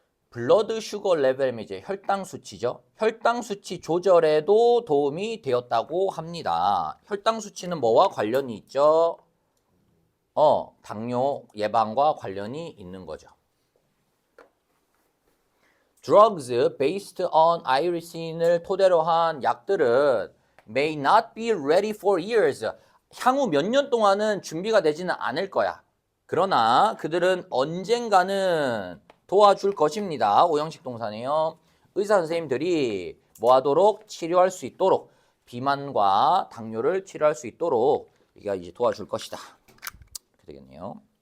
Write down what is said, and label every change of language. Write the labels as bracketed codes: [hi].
[ko] 블러드 슈거 레벨이면 이제 혈당 수치죠. 혈당 수치 조절에도 도움이 되었다고 합니다. 혈당 수치는 뭐와 관련이 있죠? 당뇨 예방과 관련이 있는 거죠. [en] Drugs based on irisin을 [ko] 토대로 한 약들은 [en] may not be ready for years. [ko] 향후 몇 년 동안은 준비가 되지는 않을 거야. 그러나 그들은 언젠가는 도와줄 것입니다. 오형식 동사네요. 의사 선생님들이 뭐 하도록 치료할 수 있도록 비만과 당뇨를 치료할 수 있도록 이게 이제 도와줄 것이다. 이렇게 되겠네요.